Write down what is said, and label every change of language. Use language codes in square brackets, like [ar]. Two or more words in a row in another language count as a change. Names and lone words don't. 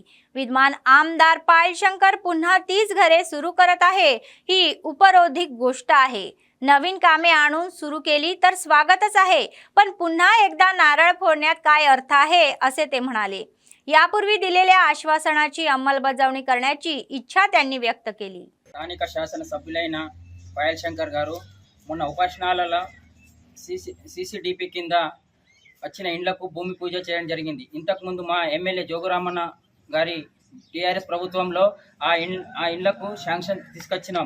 [mr] विद्यमान आमदार पायल शंकर पुन्हा 30 घरे सुरू करत आहे ही उपरोधिक गोष्ट आहे। नवीन कामे आणून सुरू केली तर स्वागतच आहे, पण पुन्हा एकदा नारळ फोडण्यात काय अर्थ आहे असे ते म्हणाले। यापूर्वी दिलेल्या आश्वासनाची अंमलबजावणी करण्याची इच्छा त्यांनी व्यक्त केली। [te] స్థానిక శాసన సభ్యులైన పాయల్ శంకర్ గారు మొన్న ఉపాసనాలలో CCDP కింద వచ్చిన ఇండ్లకు భూమి పూజ చేయడం జరిగింది। ఇంతకుముందు మా ఎమ్మెల్యే జోగురామన్న గారి TRS ప్రభుత్వంలో ఆ ఇండ్లకు శాంక్షన్ తీసుకొచ్చినాము।